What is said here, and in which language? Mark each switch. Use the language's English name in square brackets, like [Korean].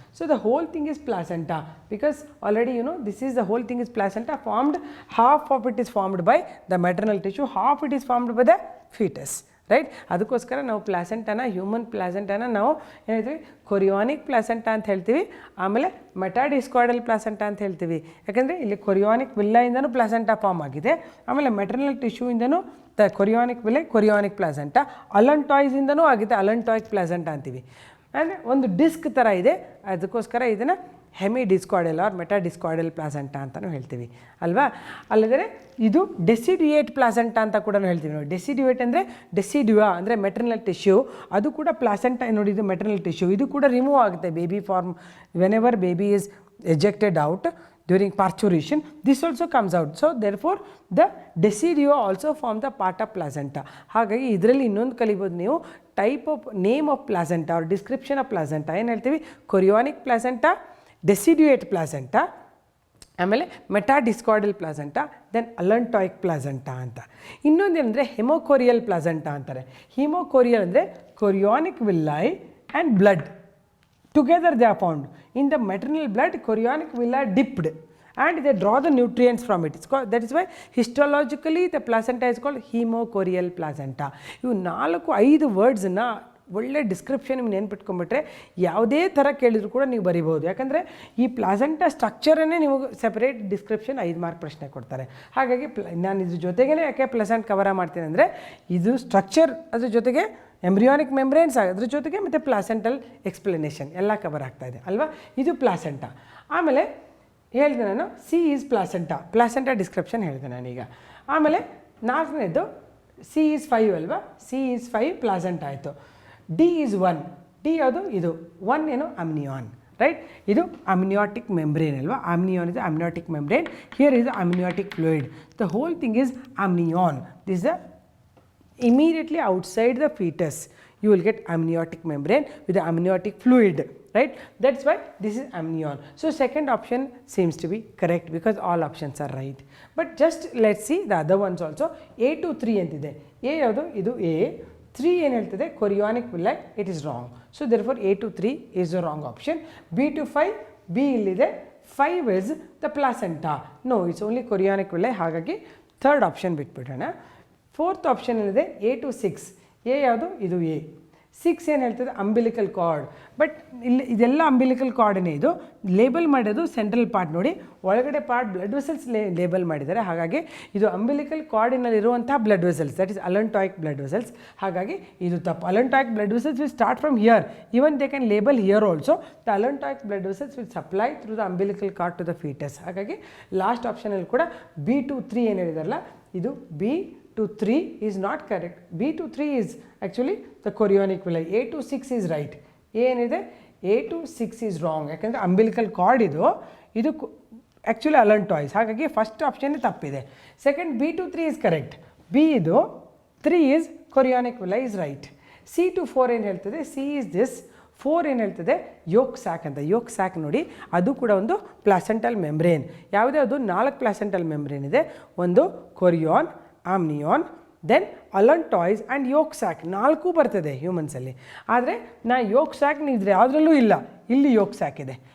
[English] So the whole thing is placenta because already you know this is the whole thing is placenta formed. Half of it is formed by the maternal tissue, half it is formed by the fetus, right? [Kannada] ಅದಕ್ಕೋಸ್ಕರ ನಾವು ಪ್ಲಾಸೆಂಟಾನ, human ಪ್ಲಾಸೆಂಟಾನ ನಾವು ಏನು ಹೇಳ್ತೀವಿ, ಕೊರಿಯಾನಿಕ್ placenta ಅಂತ ಹೇಳ್ತೀವಿ. ಆಮೇಲೆ ಮೆಟಾಡಿಸ್ಕಾಯ್ಡಲ್ placenta ಅಂತ ಹೇಳ್ತೀವಿ. ಯಾಕಂದರೆ ಇಲ್ಲಿ ಕೊರಿಯಾನಿಕ್ ವಿಲ್ಲಾಯಿಂದನೂ ಪ್ಲಾಸೆಂಟಾ ಫಾರ್ಮ್ ಆಗಿದೆ. ಆಮೇಲೆ ಮೆಟರ್ನಲ್ ಟಿಶ್ಯೂಯಿಂದನೂ ದ ಕೊರಿಯಾನಿಕ್ ವಿಲ್ಲೈ, ಕೊರಿಯಾನಿಕ್ ಪ್ಲಾಸೆಂಟಾ. ಅಲಂಟಾಯ್ಸಿಂದನೂ ಆಗಿದೆ, ಅಲಂಟಾಯಿಕ್ ಪ್ಲಾಸೆಂಟಾ ಅಂತೀವಿ. ಅಂದರೆ ಒಂದು ಡಿಸ್ಕ್ ಥರ ಇದೆ, ಅದಕ್ಕೋಸ್ಕರ ಇದನ್ನು ಹೆಮಿ ಡಿಸ್ಕಾಯ್ಡಲ್ ಆರ್ ಮೆಟಾಡಿಸ್ಕಾಯ್ಡಲ್ ಪ್ಲಾಸೆಂಟಾ ಅಂತಲೂ ಹೇಳ್ತೀವಿ ಅಲ್ವಾ? ಅಲ್ಲದೆ ಇದು ಡೆಸಿಡ್ಯುಯೇಟ್ ಪ್ಲಾಸೆಂಟಾ ಅಂತ ಕೂಡ ಹೇಳ್ತೀವಿ. ನೋಡಿ, ಡೆಸಿಡ್ಯುಯೇಟ್ ಅಂದರೆ ಡೆಸಿಡ್ಯುಯಾ ಅಂದರೆ ಮೆಟರ್ನಲ್ ಟಿಶ್ಯೂ, ಅದು ಕೂಡ ಪ್ಲಾಸೆಂಟಾ. ನೋಡಿ, ಇದು ಮೆಟರ್ನಲ್ ಟಿಶ್ಯೂ, ಇದು ಕೂಡ ರಿಮೂವ್ ಆಗುತ್ತೆ baby form. [English] Whenever baby is ejected out during parturition, this also comes out. So therefore the decidua also form the part of placenta. [Kannada] ಹಾಗಾಗಿ ಇದರಲ್ಲಿ ಇನ್ನೊಂದು ಕಲಿಬೋದು ನೀವು, [English] type of name of placenta [Kannada] R description of placenta. ಏನು ಹೇಳ್ತೀವಿ? ಕೊರಿಯಾನಿಕ್ placenta, ಡೆಸಿಡ್ಯುಯೇಟ್ placenta, ಆಮೇಲೆ ಮೆಟಾಡಿಸ್ಕಾಯ್ಡಲ್ placenta, then ಅಲಂಟಾಯಿಕ್ placenta ಅಂತ. ಇನ್ನೊಂದೇನೆಂದರೆ ಹೆಮೋಕೋರಿಯಲ್ placenta ಅಂತಾರೆ. [English] Hemochorial ಅಂದರೆ chorionic villi and blood together they are found in the maternal blood. Chorionic villi dipped and they draw the nutrients from it. It's called, that is why histologically the placenta is called hemochorial placenta. [Kannada] ಇವು 4-5 ವರ್ಡ್ಸನ್ನು ಒಳ್ಳೆ description ನೀವು ನೆನ್ಪಿಟ್ಕೊಂಡ್ಬಿಟ್ರೆ ಯಾವುದೇ ಥರ ಕೇಳಿದ್ರು ಕೂಡ ನೀವು ಬರಿಬೋದು. ಯಾಕಂದರೆ ಈ ಪ್ಲಾಸೆಂಟಾ ಸ್ಟ್ರಕ್ಚರನ್ನೇ ನೀವು ಸೆಪರೇಟ್ ಡಿಸ್ಕ್ರಿಪ್ಷನ್ 5 ಮಾರ್ಕ್ ಪ್ರಶ್ನೆ ಕೊಡ್ತಾರೆ. ಹಾಗಾಗಿ ನಾನು ಇದ್ರ ಜೊತೆಗೇ ಯಾಕೆ ಪ್ಲೆಸೆಂಟ್ ಕವರ ಮಾಡ್ತೀನಿ ಅಂದರೆ ಇದು ಸ್ಟ್ರಕ್ಚರ್, ಅದ್ರ ಜೊತೆಗೆ ಎಂಬ್ರಿಯಾನಿಕ್ ಮೆಮ್ಬ್ರೇನ್ಸ್, ಅದ್ರ ಜೊತೆಗೆ ಮತ್ತು ಪ್ಲಾಸೆಂಟಲ್ ಎಕ್ಸ್ಪ್ಲನೇಷನ್ ಎಲ್ಲ ಕವರ್ ಆಗ್ತಾಯಿದೆ ಅಲ್ವಾ? ಇದು ಪ್ಲಾಸೆಂಟಾ. ಆಮೇಲೆ ಹೇಳಿದೆ ನಾನು C is placenta, placenta description ಹೇಳಿದೆ ನಾನೀಗ. ಆಮೇಲೆ 4ನೇದು ಸಿ ಈಸ್ 5 ಅಲ್ವಾ? ಸಿ ಈಸ್ 5 ಪ್ಲಾಸೆಂಟಾ ಆಯಿತು. D is 1. ಡಿ ಯಾವುದು ಇದು 1 ಏನು ಅಮ್ನಿಯಾನ್, ರೈಟ್. ಇದು ಅಮ್ನಿಯಾಟಿಕ್ ಮೆಂಬ್ರೇನ್ ಅಲ್ವಾ. [English] Amnion is amniotic membrane, here is the amniotic fluid, the whole thing is amnion. This is the immediately outside the fetus you will get amniotic membrane with the amniotic fluid, right. That's why this is amnion. So second option seems to be correct because all options are right. But just let's see the other ones also. A to 3 ಅಂತಿದೆ. [Kannada] A ಯಾವುದು ಇದು A, 3 ಏನು ಹೇಳ್ತದೆ ಕೊರಿಯಾನಿಕ್ villi, [English] It is wrong. So therefore A to 3 is the wrong option. B to 5, B ಇಲ್ಲಿದೆ, 5 is the placenta. No, it's only [Kannada] ಕೊರಿಯಾನಿಕ್ villi, ಹಾಗಾಗಿ third option ಬಿಟ್ಬಿಡೋಣ. Fourth option ಏನಿದೆ A to 6. A ಯಾವುದು ಇದು A. 6 ಏನು ಹೇಳ್ತದೆ umbilical card. But ಇಲ್ಲಿ ಇದೆಲ್ಲ umbilical ಕಾರ್ಡನೇ. ಇದು ಲೇಬಲ್ ಮಾಡೋದು ಸೆಂಟ್ರಲ್ ಪಾರ್ಟ್ ನೋಡಿ, ಒಳಗಡೆ ಪಾರ್ಟ್ ಬ್ಲಡ್ ವೆಸಲ್ಸ್ ಲೇಬಲ್ ಮಾಡಿದ್ದಾರೆ. ಹಾಗಾಗಿ ಇದು umbilical ಕಾರ್ಡಿನಲ್ಲಿರುವಂಥ blood vessels, [English] That is allantoic blood vessels. [Kannada] ಹಾಗಾಗಿ ಇದು ತಪ್ಪು. [English] Allantoic blood vessels will start from here, even they can label here also. The allantoic blood vessels will supply through the umbilical cord to the fetus. [Kannada] ಹಾಗಾಗಿ last ಆಪ್ಷನಲ್ಲಿ ಕೂಡ B to 3 ಏನು ಹೇಳಿದಾರಲ್ಲ, ಇದು [English] B to 3 is not correct. B to 3 is actually the chorionic villi. A to 6 is right. ಏನಿದೆ A to 6 is wrong. [Kannada] ಯಾಕಂದರೆ umbilical card ಇದು actually ಅಲಂಟಾಯ್ಸ್. ಹಾಗಾಗಿ first option ತಪ್ಪಿದೆ. [English] Second B to 3 is correct. B ಇದು 3 is chorionic villi is right. C to 4 ಏನು ಹೇಳ್ತದೆ, C is this. [Kannada] 4 ಏನು ಹೇಳ್ತದೆ ಯೋಕ್ ಸ್ಯಾಕ್ ಅಂತ. ಯೋಕ್ ಸ್ಯಾಕ್ ನೋಡಿ, ಅದು ಕೂಡ ಒಂದು ಪ್ಲಾಸೆಂಟಲ್ ಮೆಂಬ್ರೇನ್. ಯಾವುದೇ ಅದು 4 ಪ್ಲಾಸೆಂಟಲ್ ಮೆಂಬ್ರೇನ್ ಇದೆ. ಒಂದು ಕೊರಿಯಾನ್, ಆಮ್ನಿಯಾನ್, ದೆನ್ ಅಲಂಟಾಯ್ಸ್ ಆ್ಯಂಡ್ ಯೋಕ್ ಸ್ಯಾಕ್, 4 ಬರ್ತದೆ ಹ್ಯೂಮನ್ಸಲ್ಲಿ. ಆದರೆ ಯೋಕ್ ಸ್ಯಾಕ್ ಇದ್ರೆ ಯಾವುದ್ರಲ್ಲೂ ಇಲ್ಲ, ಇಲ್ಲಿ ಯೋಕ್ ಸ್ಯಾಕ್ ಇದೆ.